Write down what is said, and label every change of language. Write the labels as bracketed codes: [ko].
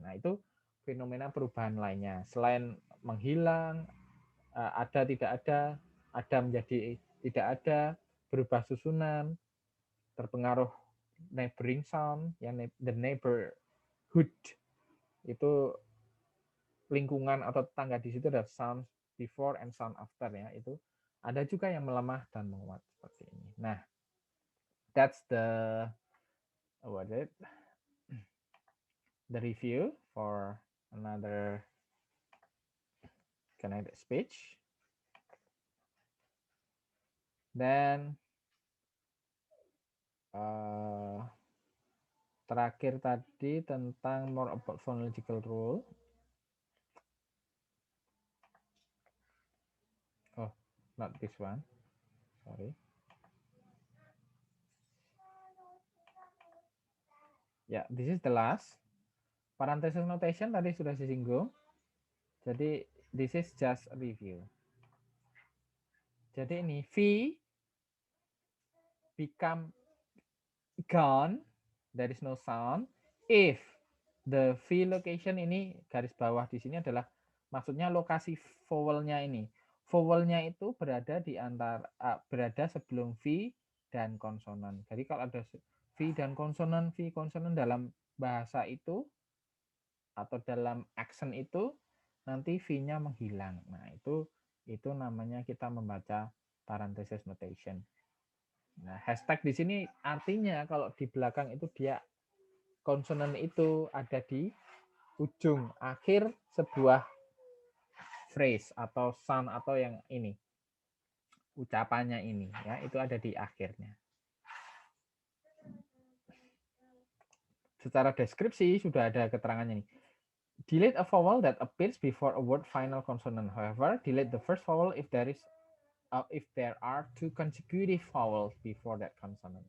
[id] Nah itu fenomena perubahan lainnya. Selain menghilang, ada tidak ada menjadi tidak ada, berubah susunan, terpengaruh neighboring sound, ya, the neighborhood, itu lingkungan atau tetangga di situ ada [en] sound before and sound after [id] ya, itu ada juga yang melemah dan menguat seperti ini. [en] Nah, that's the review for another connected speech. [id] Dan terakhir tadi tentang [en] more about phonological rule. Oh, not this one. Sorry. Ya, this is the last. Parenthesis notation [id] tadi sudah disinggung. [en] Jadi, this is just a review. [id] Jadi ini [en] V become gone, there is no sound, if the V location [id] ini garis bawah di sini adalah maksudnya lokasi vowelnya ini. Vowelnya itu berada di antara berada sebelum V dan konsonan. Jadi kalau ada V dan konsonan, V konsonan dalam bahasa itu atau dalam accent itu nanti V-nya menghilang. Nah, itu namanya kita membaca parenthesis notation. Nah, hashtag di sini artinya kalau di belakang itu dia konsonan itu ada di ujung akhir sebuah phrase atau sound atau yang ini ucapannya ini ya, itu ada di akhirnya. Secara deskripsi sudah ada keterangannya nih. [en] Delete a vowel that appears before a word final consonant. However, delete the first vowel if there are 2 consecutive vowels before that consonant.